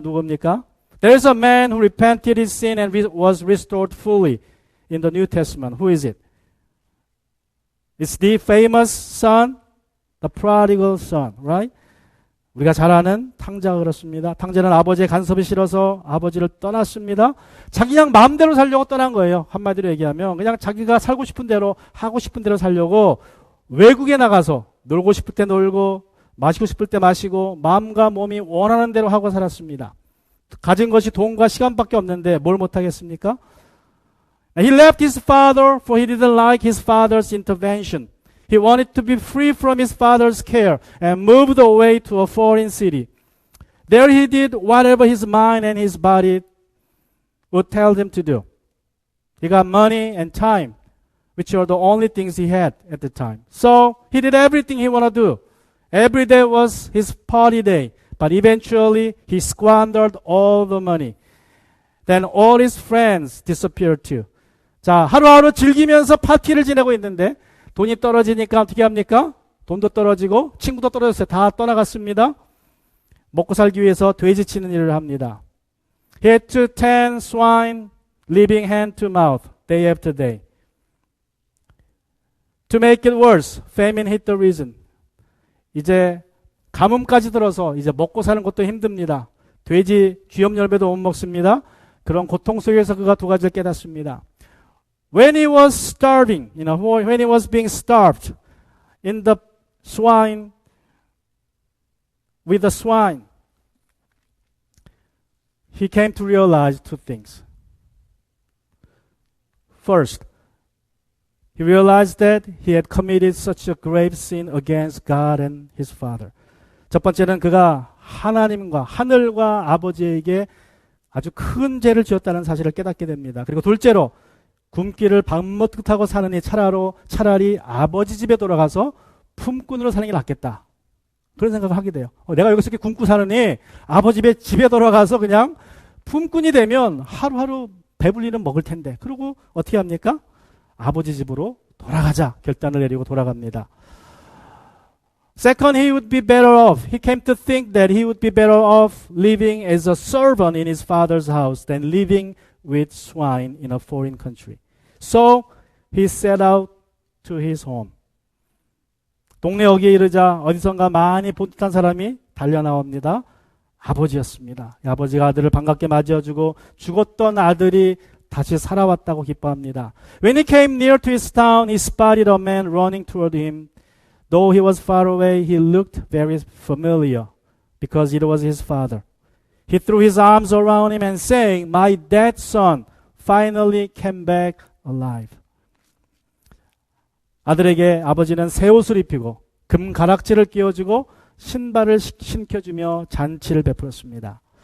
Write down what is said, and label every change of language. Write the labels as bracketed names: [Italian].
[Korean] 누굽니까? [English] There is a man who repented his sin and was restored fully in the New Testament. Who is it? It's the famous son, the prodigal son, right? [Korean] 우리가 잘 아는 탕자가 그렇습니다. 탕자는 아버지의 간섭이 싫어서 아버지를 떠났습니다. 자기 그냥 마음대로 살려고 떠난 거예요. 한마디로 얘기하면 그냥 자기가 살고 싶은 대로 하고 싶은 대로 살려고 외국에 나가서 놀고 싶을 때 놀고 마시고 싶을 때 마시고 마음과 몸이 원하는 대로 하고 살았습니다. 가진 것이 돈과 시간밖에 없는데 뭘 못하겠습니까? [English] He left his father for he didn't like his father's intervention. He wanted to be free from his father's care and moved away to a foreign city. There he did whatever his mind and his body would tell him to do. He got money and time, which are the only things he had at the time. So he did everything he wanted to do. Every day was his party day, but eventually he squandered all the money. Then all his friends disappeared too. [Korean] 자, 하루하루 즐기면서 파티를 지내고 있는데 돈이 떨어지니까 어떻게 합니까? 돈도 떨어지고 친구도 떨어졌어요. 다 떠나갔습니다. 먹고 살기 위해서 돼지 치는 일을 합니다. [English] He had to tend swine, living hand to mouth, day after day. To make it worse, famine hit the region. [Korean] 이제 가뭄까지 들어서 이제 먹고 사는 것도 힘듭니다. 돼지 귀염 열매도 못 먹습니다. 그런 고통 속에서 그가 두 가지를 깨닫습니다. [English] When he was starving, when he was being starved in the swine, with the swine, he came to realize two things. First, he realized that he had committed such a grave sin against God and his father. [Korean] 첫 번째는 그가 하나님과 하늘과 아버지에게 아주 큰 죄를 지었다는 사실을 깨닫게 됩니다. 그리고 둘째로 굶기를 밥 먹듯하고 사느니 차라리 아버지 집에 돌아가서 품꾼으로 사는 게 낫겠다. 그런 생각을 하게 돼요. 내가 여기서 이렇게 굶고 사느니 아버지 집에 돌아가서 그냥 품꾼이 되면 하루하루 배불리는 먹을 텐데. 그리고 어떻게 합니까? 아버지 집으로 돌아가자 결단을 내리고 돌아갑니다. [English] Second, he would be better off. He came to think that he would be better off living as a servant in his father's house than living with swine in a foreign country. So he set out to his home. [Korean] 동네 어귀에 이르자 어디선가 많이 본 듯한 사람이 달려 나옵니다. 아버지였습니다. 아버지가 아들을 반갑게 맞이해주고 죽었던 아들이 다시 살아왔다고 기뻐합니다. [English] When he came near to his town, he spotted a man running toward him. Though he was far away, he looked very familiar because it was his father. He threw his arms around him and saying, "My dead son finally came back alive." [Korean] 아들에게 아버지는 새 옷을 입히고 금 가락지를 끼워주고 신발을 신겨주며 잔치를 베풀었습니다.